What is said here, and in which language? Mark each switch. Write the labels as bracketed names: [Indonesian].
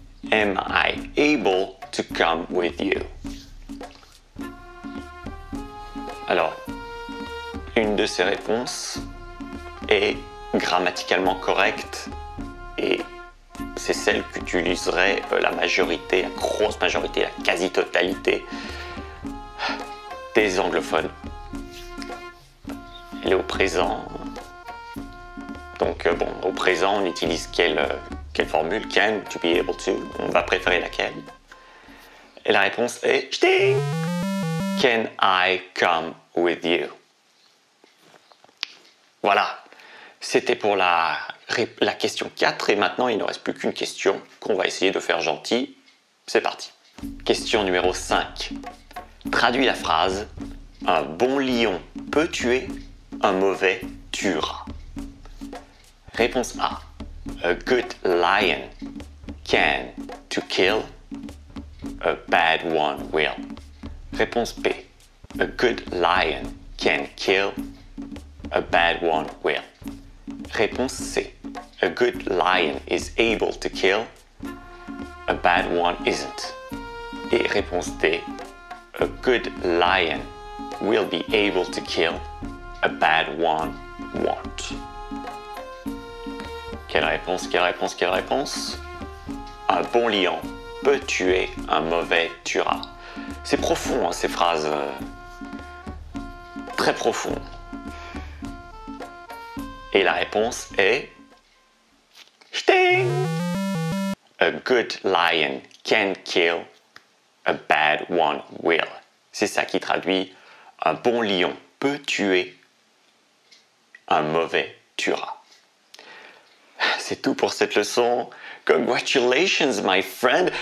[English] Am I able to come with you? [French] Alors, une de ces réponses est grammaticalement correcte et c'est celle qu'utiliserait la majorité, la grosse majorité, la quasi-totalité des anglophones. Elle est au présent. Donc bon, au présent, on utilise quelle formule? Can, to be able to. On va préférer laquelle? Et la réponse est Ch'ting! [English] Can I come with you? [French] Voilà, c'était pour la question 4 et maintenant il ne reste plus qu'une question qu'on va essayer de faire gentil. C'est parti. Question numéro 5. Traduis la phrase « Un bon lion peut tuer, un mauvais tuera ». Réponse A. [English] A good lion can to kill, a bad one will. [French] Réponse B. [English] A good lion can kill, a bad one will. [French] Réponse C. [English] A good lion is able to kill, a bad one isn't. [French] Et réponse D. [English] A good lion will be able to kill, a bad one won't. [French] Quelle réponse, quelle réponse, quelle réponse? Un bon lion peut tuer, un mauvais tuera. C'est profond, hein, ces phrases. Très profond. Et la réponse est Sting! [English] A good lion can kill, a bad one will. [French] C'est ça qui traduit un bon lion peut tuer, un mauvais tuera. C'est tout pour cette leçon. [English] Congratulations, my friend.